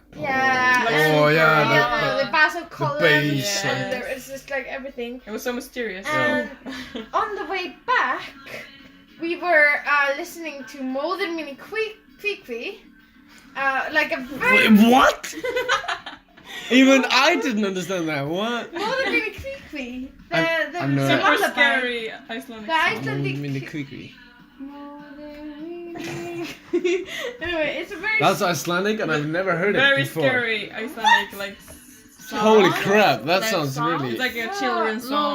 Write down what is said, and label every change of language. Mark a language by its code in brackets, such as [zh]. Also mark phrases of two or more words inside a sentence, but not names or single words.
[en] the basil column, and there was just like everything. It was so mysterious. And on the way back, we were listening to Móðir mín í Kví. Like a very... What? Even I didn't understand that. What? Móðir mín í Kví. The super scary Icelandic the Icelandic Kví. Anyway, it's a very... That's Icelandic, and I've never heard it before. Very scary Icelandic, like... Holy crap, that sounds really... It's like a children's song.